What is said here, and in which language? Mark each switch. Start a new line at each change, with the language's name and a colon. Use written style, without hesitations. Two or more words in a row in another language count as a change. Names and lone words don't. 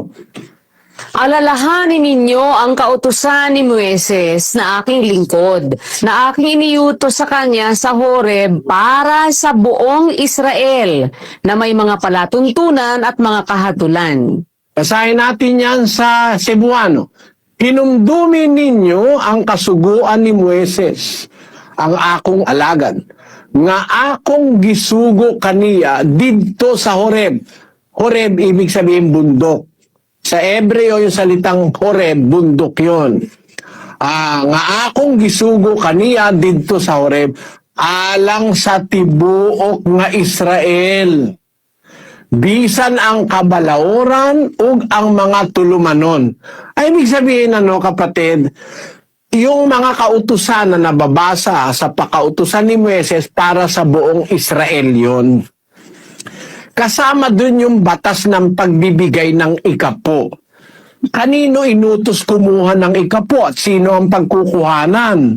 Filipino: Alalahanin ninyo ang kautusan ni Moises na aking lingkod, na aking iniutos sa kanya sa Horeb para sa buong Israel, na may mga palatuntunan at mga kahatulan. Basahin natin yan sa Cebuano.
Cebuano: Hinumdumi ninyo ang kasuguan ni Moises, ang akong alagad, nga akong gisugo kaniya didto sa Horeb.
Filipino: Horeb, ibig sabihin bundok. Sa Hebreo, yung salitang Horeb, bundok yun.
Cebuano: Nga akong gisugo kaniya didto sa Horeb, alang sa tibuok nga Israel. Bisan ang kabalauran ug ang mga tulumanon.
Filipino: Ay, ibig sabihin, kapatid, yung mga kautusan na nababasa sa pakautusan ni Moises para sa buong Israel yun. Kasama dun yung batas ng pagbibigay ng ikapo. Kanino inutos kumuha ng ikapo at sino ang pagkukuhanan?